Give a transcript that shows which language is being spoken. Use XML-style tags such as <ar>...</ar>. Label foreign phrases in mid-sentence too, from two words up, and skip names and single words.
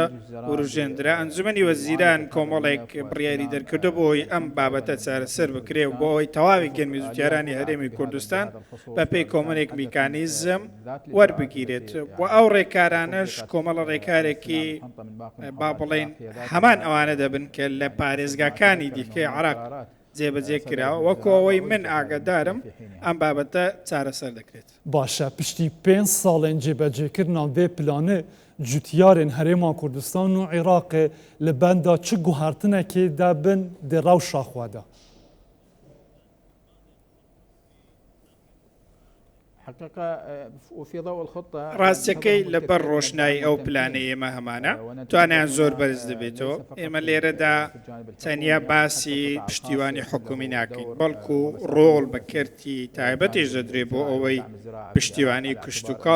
<ckb>وروژێندرا ئەنجومەنی وەزیران کۆمەڵێک بڕیاری دەرکردو بۆی ئەم بابەتە چارەسەر بکرێ و بۆ ئەوی تەواوی گەنمی زوتیارانی هەرێمی کوردستان بە پێی کۆمەڵێک میکانیزم وەربگیرێت و ئەو ڕێکارانەش کۆمەڵە ڕێکارێکی با بڵێن هەمان ئەوانە دەبن کە لە پارێزگاکانی دیکەی عراق جێبەجێ کراوە وەکو ئەوەی من ئاگادارم ئەم بابەتە چارەسەر دەکرێت.</ckb> <ku>باشە پشتی 5 ساڵێن جێبەجێکردنان vê planê cutiyarên Herêma Kurdistan û Iraqê li benda çi guhartinekê de bin di rewşa xwe de.</ku> <ckb>ڕاستیەکەی لەبەر ڕۆشنایی ئەو پلانە ئێمە هەمانە توانیان زۆر بەرز دەبێتەوە ئێمە لێرەدا تەنیا باسی پشتیوانی حکومی ناکەین بەڵکو ڕۆڵ بە کەرتی تایبەتیش دەدرێت بۆ ئەوەی پشتیوانی کشت و کاڵ</ckb>